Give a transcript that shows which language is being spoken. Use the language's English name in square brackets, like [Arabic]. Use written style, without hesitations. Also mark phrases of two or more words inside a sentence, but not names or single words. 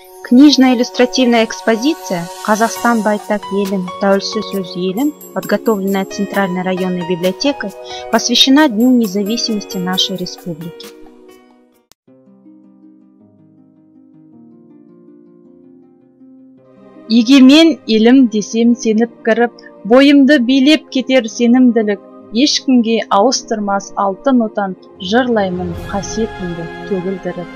[Russian] Книжная иллюстративная экспозиция «Казахстан байтак елім, тәуелсіз сөз елім», подготовленная Центральной районной библиотекой, посвящена Дню независимости нашей республики. [Kazakh] Егемен елім десем сеніп кіріп, бойымды билеп кетер сенімділік, ешкімге ауыстырмас алтын отан, жырлаймын қасиетімді төгілдіріп.